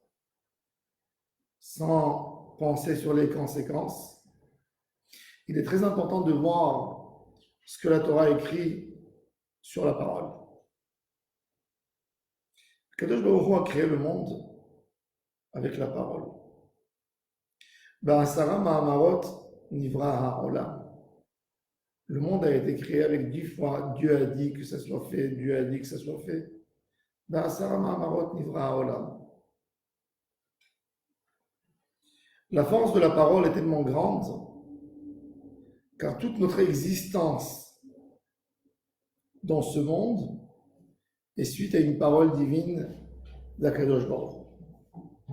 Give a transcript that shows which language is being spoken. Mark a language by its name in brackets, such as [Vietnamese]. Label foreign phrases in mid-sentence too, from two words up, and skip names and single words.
[French] sans penser sur les conséquences, il est très important de voir ce que la Torah écrit sur la parole. Kadosh Baruch Hu a créé le monde avec la parole. [Hebrew] בעשרה מאמרות נברא העולם. [French] Le monde a été créé avec 10 fois. Dieu a dit que ça soit fait, Dieu a dit que ça soit fait. [Hebrew] בעשרה מאמרות נברא העולם. [French] La force de la parole est tellement grande, car toute notre existence dans ce monde est suite à une parole divine d'Akadosh Baruch Hu.